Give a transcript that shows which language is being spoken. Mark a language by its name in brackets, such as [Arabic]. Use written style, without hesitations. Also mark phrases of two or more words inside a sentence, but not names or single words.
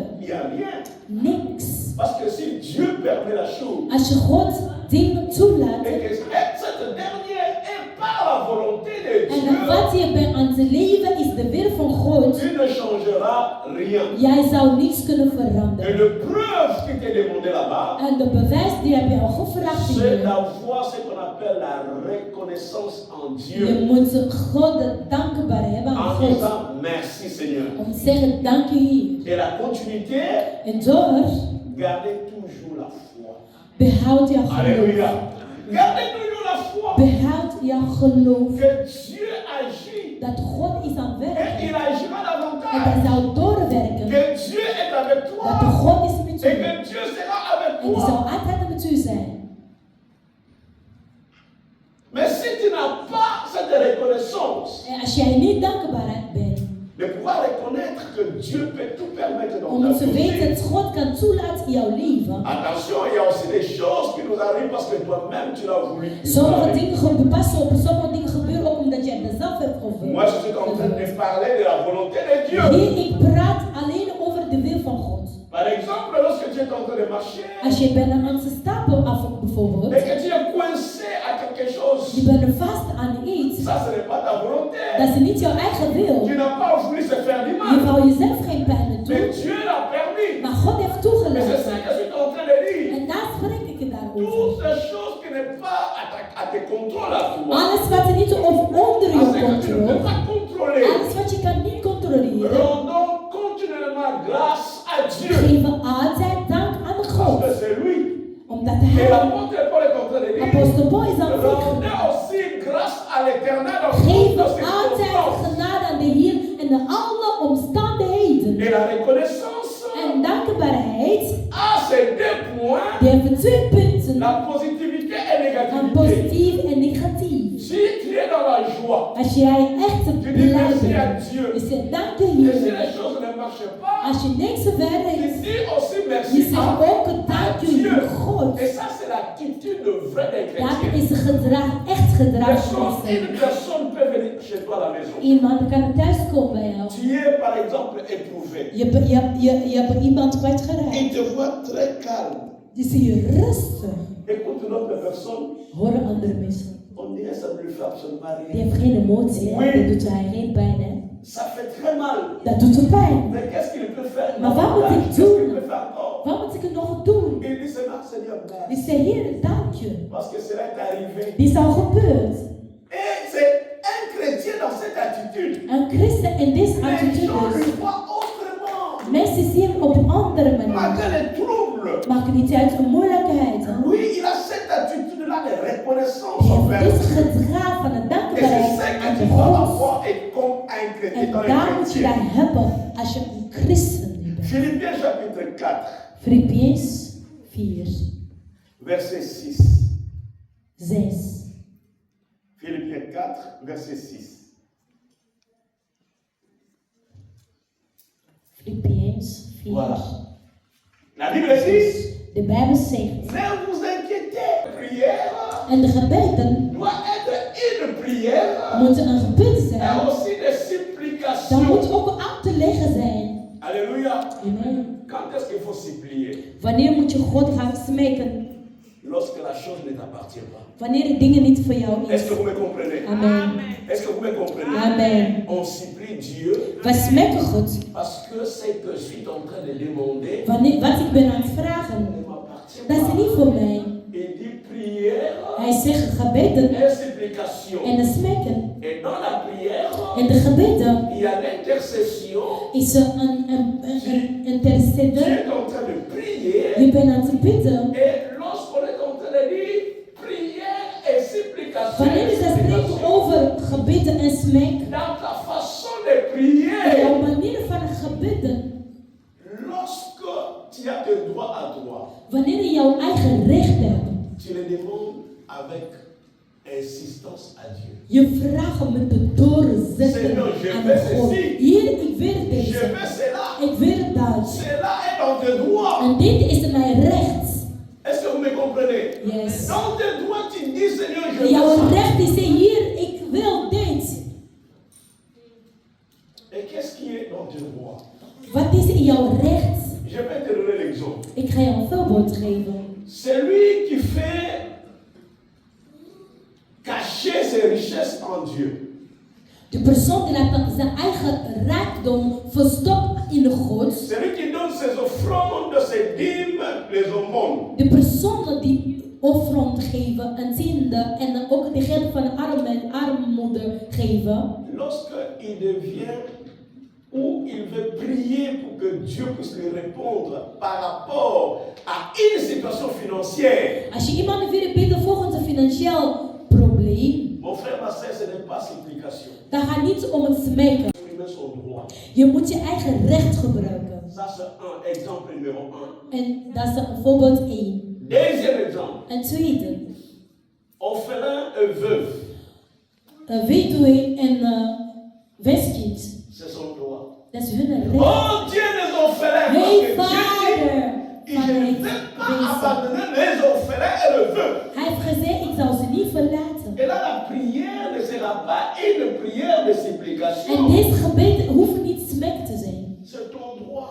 [French] Il n'y a rien. [Dutch] Niks. [French] Parce que si Dieu permet la chose, [Dutch] Als je God dingen toelaat [French] et que cette dernière est par la volonté de [Dutch] en [French] Dieu, [Dutch] wat je bent aan te leven is de wil van God, [French] tu ne changeras rien. [Dutch] jij zou niets kunnen [French] Et [Dutch] veranderen. [French] le preuve qui t'est demandé là-bas, [Dutch] En de bewijs die heb je al gevraagd [French] c'est [Dutch] hier. [French] d'avoir ce qu'on appelle la reconnaissance en [Dutch] Je [French] Dieu. [Dutch] moet God dankbaar hebben aan En God. [French] disant merci Seigneur. [Dutch] Om te zeggen, dank je Heer. [French] Et la continuité, [Dutch] En door, [French] gardez toujours la foi. [Dutch] behoud jouw [French] Alléluia. [Dutch] geloof. [French] Gardez toujours la foi. [Dutch] Behoud jouw geloof. [French] Que Dieu agit. [Dutch] Dat God is aan het [French] Et [Dutch] werken. [French] il agira [Dutch] En hij [French] davantage. [Dutch] zou doorwerken. [French] Que Dieu est avec [Dutch] Dat de [French] toi. [Dutch] God is met [French] Et [Dutch] u. [French] que Dieu sera avec [Dutch] En die zal [French] toi. [Dutch] altijd met u zijn. [French] Mais si tu n'as pas cette reconnaissance, [Dutch] En als jij niet dankbaar bent, [French] de pouvoir reconnaître que Dieu peut tout permettre dans [Dutch] om [French] ta [Dutch] te weten [French] vie. [Dutch] dat God kan toelaten in jouw leven. [French] Attention, il y a aussi des choses qui nous arrivent parce que toi-même tu l'as voulu. [Dutch] Sommige dingen gebeuren, pas op, sommige dingen gebeuren ook omdat jij het zelf hebt [French] Moi, je suis en train de parler de la volonté de Dieu. [Dutch] Hier, ik praat alleen over de wil van God. [French] Par exemple, lorsque tu es en train de marcher [Dutch] Als je bent aan de stapel af bijvoorbeeld, [French] et que tu es coincé à quelque chose, [Dutch] je bent vast aan iets, [French] ça ce n'est pas ta volonté. [Dutch] dat is niet jouw eigen wil. [French] Tu n'as pas voulu se faire du [Dutch] Je [French] mal, [Dutch] wou jezelf geen pijn doen, [French] mais Dieu l'a permis. [Dutch] maar God [French] Mais c'est ça [Dutch] laten. [French] que je suis en train de dire. [Dutch] En daar spreek ik het daarover. [French] Toutes ces choses qui n'est pas à tes contrôles à toi. [Dutch] Alles wat er niet of onder [French] Parce [Dutch] je [French] que tu ne peux [Dutch] controle. [French] pas contrôler. [Dutch] Alles wat je kan niet controleren. [French] Rendons continuellement grâce à Dieu. [Dutch] Geven altijd dank aan [French] Parce [Dutch] God. [French] que c'est lui. [Dutch] Omdat [French] Et [Dutch] hij, [French] l'apôtre Paul est en train de dire. [Dutch] apostel Paul is aan het zeggen. [French] Rendez aussi grâce à l'éternel dans [Dutch] Geef [French] toutes ces [Dutch] altijd [French] circonstances. [Dutch] genade aan de Heer in de alle omstandigheden. [French] Et la reconnaissance [Dutch] En dankbaarheid, [French] à ces deux points, [Dutch] die hebben 2 punten. [French] la positivité et [Dutch] Van [French] négativité. [Dutch] positief en negatief. [French] Si tu es dans la joie, [Dutch] Als jij echt [French] tu [Dutch] blij [French] dis merci à [Dutch] bent, [French] Dieu. [Dutch] je zegt dank de [French] Et si [Dutch] Heer. [French] les choses ne marchent pas, [Dutch] Als je niks [French] tu [Dutch] werkt, [French] dis aussi [Dutch] je [French] merci [Dutch] zegt ook [French] à [Dutch] dank je [French] Dieu. [Dutch] God. [French] Et ça, c'est l'attitude vraie des [Dutch] Dat [French] chrétiens. [Dutch] is gedrag, echt gedrag van [French] Une [Dutch] mensen. [French] personne peut venir chez toi à la maison. [Dutch] Iemand kan thuis komen bij jou. [French] Tu es par exemple éprouvé. [Dutch] Je hebt iemand kwijtgeraakt. [French] Il te voit très calme. [Dutch] Die zie je rustig. [French] Écoute une autre personne, [Dutch] Horen andere mensen. [French] on dirait ça ne lui fait absolument [Dutch] Die [French] rien. [Dutch] heeft geen emotie, hè? Dat doet hij geen pijn, hè? [French] Ça fait très mal. [Dutch] Dat doet hem pijn. [French] Mais qu'est-ce qu'il peut faire? [Dutch] Maar wat moet ik [French] Qu'est-ce [Dutch] doen? [French] qu'il peut faire encore? [Dutch] Wat moet ik er nog doen? [French] Il dit Seigneur, Seigneur, [Dutch] Die [French] merci. [Dutch] zei, Heer, dank je. [French] Parce que cela est arrivé. [Dutch] Die is al gebeurd. [French] Et c'est un chrétien dans cette attitude. [Dutch] Een christen in deze [French] Les gens [Dutch] attitude. [French] le voient autrement. [Dutch] Mensen zien hem op een andere manier. [French] Malgré les troubles. [Dutch] Maakt niet uit de moeilijkheden. [French] Lui, il a cette attitude-là de reconnaissance [Dutch] Die [French] envers [Dutch] heeft dit [French] Dieu. [Dutch] gedrag van de [French] Et c'est [Dutch] dankbaarheid [French] ça que [Dutch] aan [French] tu [Dutch] de [French] dois [Dutch] God. [French] avoir et comme un chrétien [Dutch] En [French] dans les [Dutch] daar moet je [French] chrétiens. [Dutch] dat hebben als je een christen bent. [French] Philippiens chapitre 4, [Dutch] Filippiërs 4, [French] verset 6. 6. Philippiens 4, verset 6. [Dutch] Filippiërs 4. [French] Voilà. La Bible dit, [Dutch] De Bijbel zegt. [French] ne vous inquiétez, prière [Dutch] En de gebeden [French] doit être une prière [Dutch] moeten een gebed [French] et [Dutch] zijn. [French] aussi des [Dutch] Dan [French] supplications. [Dutch] moet ook aan te leggen zijn. [French] Alléluia. Amen. Quand est-ce qu'il faut supplier? [Dutch] Wanneer moet je God gaan smeken? [French] Lorsque la chose ne t'appartient pas. [Dutch] Wanneer de dingen niet voor jou [French] Est-ce [Dutch] is. [French] que vous me comprenez? Amen. Est-ce que vous me comprenez? Amen. On supplie Dieu [Dutch] We smeken God. [French] parce que ce que je suis en train de demander [Dutch] Wanneer, wat ik ben aan het vragen, [French] ne m'appartient [Dutch] dat is [French] pas. [Dutch] niet voor mij. [French] Il dit prière [Dutch] Hij zegt gebeden [French] et supplication. [Dutch] en de smeken. [French] Et dans la prière, [Dutch] En de gebeden [French] il y a l'intercession. [Dutch] is er een [French] Tu [Dutch] interceder. [French] es en train de prier. [Dutch] Je bent aan het bidden. [French] Et lorsqu'on est en train de dire prière et supplication, [Dutch] Wanneer we spreken over gebeden en smek, [French] dans ta façon de [Dutch] in [French] prier, [Dutch] jouw manier van gebeden, [French] lorsque tu as tes droits à toi, [Dutch] wanneer je jouw eigen recht hebt, [French] tu les demandes avec insistance à Dieu. [Dutch] je vraagt hem met de doorzetten [French] Seigneur, je [Dutch] aan [French] veux [Dutch] God. [French] ceci. [Dutch] Hier, ik wil [French] Je [Dutch] deze. [French] veux cela. [Dutch] Ik wil dat. [French] Cela est dans tes droits. [Dutch] En dit is mijn recht. [French] Est-ce que vous me comprenez? Yes. Dans tes droits, tu dis Seigneur, je veux [Dutch] Jouw [French] ça. [Dutch] recht is hier, ik wil dit. [French] Et qu'est-ce qui est dans tes droits? [Dutch] Wat is in jouw recht? [French] Je vais te donner l'exemple. [Dutch] Ik ga jou een voorbeeld geven. [French] Celui qui fait cacher ses richesses en Dieu. [Dutch] De persoon die laat zijn eigen rijkdom verstopt in de God. [French] Celui qui donne ses offrandes, ses dîmes, les aumônes. [Dutch] De personen die offrande geven en tiende en ook de geld van de armoede geven. [French] Lorsque il devient ou il veut prier pour que Dieu puisse lui répondre par rapport à une situation financière. [Dutch] Als je iemand wil bidden volgens een financieel probleem, [French] Mon frère, ma soeur, ce n'est pas supplication. [Dutch] dan gaat het niet om het smeken. [French] Exprimer son droit. [Dutch] Je moet je eigen recht gebruiken. [French] Ça, c'est un exemple numéro 1. [Dutch] En dat is voorbeeld 1. [French] Deuxième exemple. [Dutch] En tweede, [French] Orphelin et veuve. [Dutch] een weduwe en weeskind. [French] C'est son droit. [Dutch] Dat is hun recht. [French] Oh Dieu des orphelins. [Dutch] Hey, [French] Parce que Dieu [Dutch] Vader. [French] dit, je ne vais pas abandonner les orphelins et les veuves. [Dutch] Hij heeft gezegd, ik zal ze niet verlaten. [French] Et là, la prière ne sera pas une prière de supplication. [Dutch] En dit gebed hoeft niet smek te zijn. [French] C'est ton droit.